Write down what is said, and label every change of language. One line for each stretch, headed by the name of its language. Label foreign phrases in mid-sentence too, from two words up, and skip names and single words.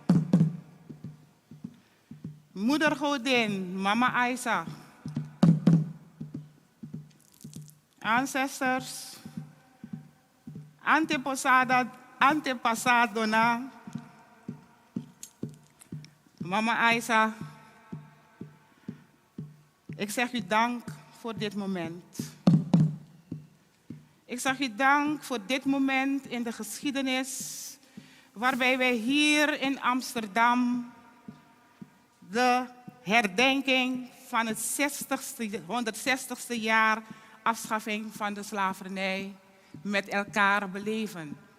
Dutch: Moeder Godin, Mama Aisa, ancestors,
Papiamento: antepasado na,
Dutch: Mama Aisa, ik zeg u dank voor dit moment. Ik zeg u dank voor dit moment in de geschiedenis, waarbij wij hier in Amsterdam de herdenking van het 160ste jaar afschaffing van de slavernij met elkaar beleven.